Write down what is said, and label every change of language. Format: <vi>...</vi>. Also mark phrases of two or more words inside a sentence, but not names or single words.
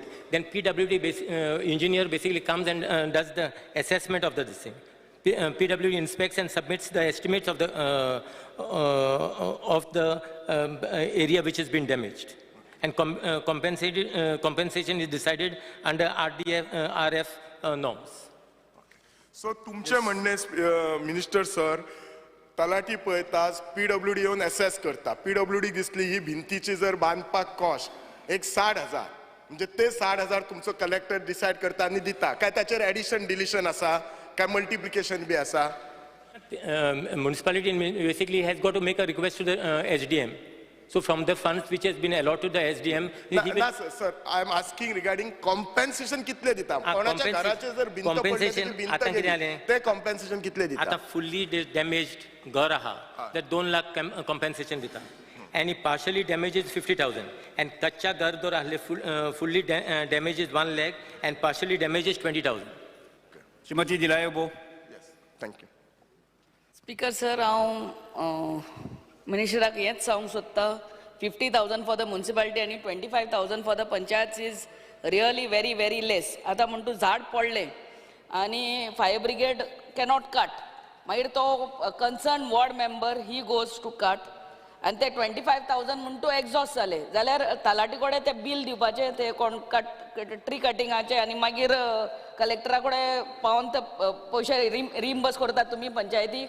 <en>Then PWD engineer basically comes and does the assessment of this thing. PWD inspects and submits the estimates of the area which has been damaged. And compensation is decided under RF norms.</en> <kok>सो तुमचे म्हणणे</kok> <en>minister sir</en> <kok>तलाठी पळयताच PWD येवन एसेस करता PWD दिसली ही भिंतीची जर बांदपाक कॉस्ट एक 60,000 म्हणजे ते 60,000 तुमचो कलेक्टर डिसायड करता आणि दिता काय त्याचेर</kok> <en>addition deletion</en> <kok>आसा काय मल्टिप्लिकेशन बी आसा</kok> <en>Municipality basically has got to make a request to the SDM. So from the funds which has been allotted to the SDM, he will, sir I am asking regarding compensation</en> <kok>कितले दिता कोणाच्या घराचे जर भिंत पडली compensation भिंत आता किती गेली, आले? ते कॉम्पेन्सेशन कितले आता दिता</kok> <en>fully damaged</en> <kok>घर आहा तर 2 लाख compensation दिता.</kok> <en>And partially damaged is 50,000. And</en> <kok>कच्चा घर जर आसले</kok> <en>fully damaged is 1 lakh and partially damaged is 20,000.</en> <kok>श्रीमती दिलायबो.</kok> <en>thank you speaker sir</en> <kok>हांव मिनिस्टराक हेंच सांगूंक सोदता</kok> <en>50,000 for the municipality आनी 25,000 for the panchayat is really very very less.</en> <kok>आतां म्हणटा झाड पडलें आनी</kok> <en>fire brigade cannot cut</en> <kok>मागीर तो</kok> <en>concern ward member he goes to cut</en> <kok>आनी ते 25,000 म्हणटा एग्जॉस्ट जाले जाल्यार तलाटी कडेन ते बील दिवपाचें ते कोण ट्री कटिंगाचे आनी मागीर कलेक्टरा कडेन पावोन ते पयशे रिम्बर्स करतात तुमी पंचायतीक.</kok>